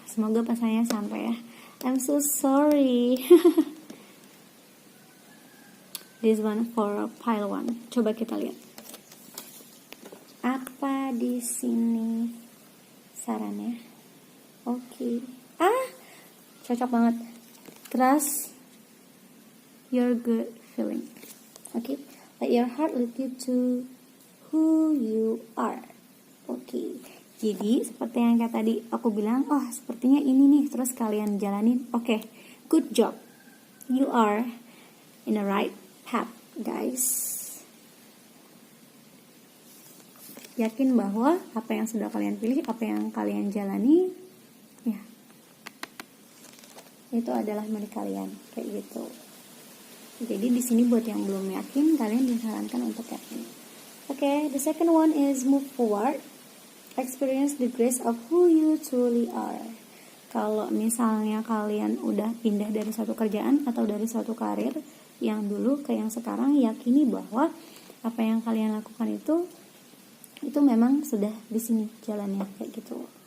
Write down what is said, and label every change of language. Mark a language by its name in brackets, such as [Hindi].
[Indonesian] Semoga pesannya sampai ya. [English] I'm so sorry. This one for pile 1. [Indonesian] Coba kita lihat apa di sini sarannya. Oke. Cocok banget. [English] Trust your good feeling. Okay, let your heart lead you to who you are. [Indonesian] Okay, jadi seperti yang kayak tadi aku bilang, oh sepertinya ini nih, terus kalian jalanin. [English] Okay, good job. You are in the right path, guys. [Indonesian] Yakin bahwa apa yang sudah kalian pilih, apa yang kalian jalani, ya, itu adalah milik kalian kayak gitu. Jadi di sini buat yang belum yakin, kalian disarankan untuk yakin. [English] Okay, the second one is move forward. Experience the grace of who you truly are. [Indonesian] Kalau misalnya kalian udah pindah dari suatu kerjaan atau dari suatu karir yang dulu ke yang sekarang, yakini bahwa apa yang kalian lakukan itu memang sudah di sini jalannya kayak gitu.